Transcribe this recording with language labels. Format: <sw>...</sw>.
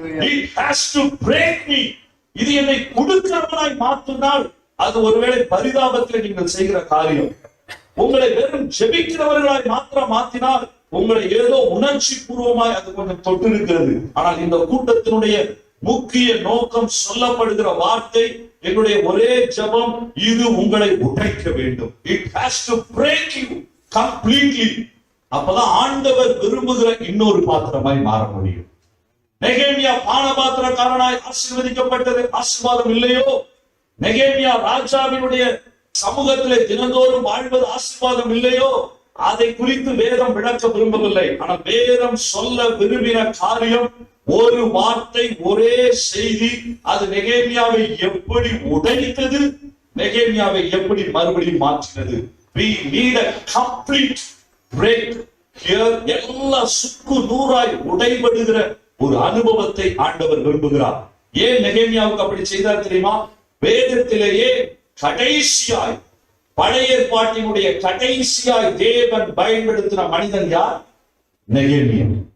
<en>It has to break me.</en> <ta>இது என்னை கொடுக்கிறவனாய் மாற்றினால் அது ஒருவேளை பரிதாபத்தில் நீங்கள் செய்கிற காரியம். உங்களை வெறும் ஜெபிக்கிறவர்களாய் மாற்றினால் உங்களை ஏதோ உணர்ச்சி பூர்வமாய் அது கொஞ்சம் தொட்டு இருக்கிறது. ஆனால் இந்த கூட்டத்தினுடைய முக்கிய நோக்கம், சொல்லப்படுகிற வார்த்தை, என்னுடைய ஒரே ஜெபம், இது உங்களை உடைக்க வேண்டும்.</ta> <en>It has to break you completely.</en> <ta>அப்பதான் ஆண்டவர் விரும்புகிற இன்னொரு பாத்திரமாய் மாற முடியும். நெகேமியா பானபாத்திரக்காரனாய் ஆசீர்வதிக்கப்பட்டது ஆசீர்வாதம் இல்லையோ? நெகேமியா ராஜாவினுடைய சமூகத்திலே தினந்தோறும் வாழ்வது ஆசீர்வாதம் இல்லையோ? அதை குறித்து வேதம் விளக்க விரும்பவில்லை. ஆனால் வேதம் சொல்ல விரும்பின காரியம், ஒரு வார்த்தை, ஒரே செய்தி, அது நெகேமியாவை எப்படி உடைத்தது, நெகேமியாவை எப்படி மறுபடியும் மாற்றினது.</ta> <en>We need a complete break here.</en> <ta>எல்லா சுக்கு நூறாய் உடைபடுகிற ஒரு அனுபவத்தை ஆண்டவர் விரும்புகிறார். ஏன் நெகேமியாவுக்கு அப்படி செய்தார் தெரியுமா? வேதத்திலேயே கடைசியாய், பழைய ஏற்பாட்டினுடைய கடைசியாய் தேவன் பயன்படுத்தின மனிதன் யார்? நெகேமியா.</ta>